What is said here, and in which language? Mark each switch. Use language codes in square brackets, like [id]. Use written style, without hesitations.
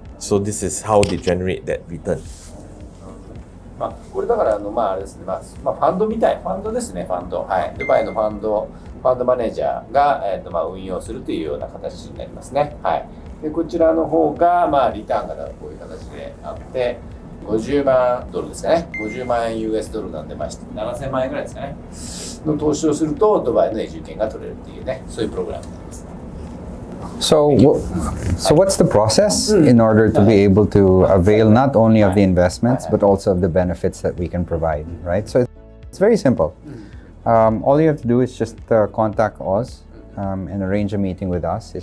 [en] So this is how they generate that return. [ja] まあこれだからまああれですね。まあファンドみたいファンドですね。ファンド。はい。ドバイのファンドマネージャーがまあ運用するというような形になりますね。はい。でこちらの方がまあリターンがこういう形であって、50万ドルですかね。 50万円 US ドルなんでまあ7000万円ぐらいですかね。の投資をするとドバイの永住権が取れるっていうね、そういうプログラムになります。 [en] So what's the process in order to be able to avail not only of the investments but also of the benefits that we can provide, right? So it's very simple. All you have to do is just contact us and arrange a meeting with us.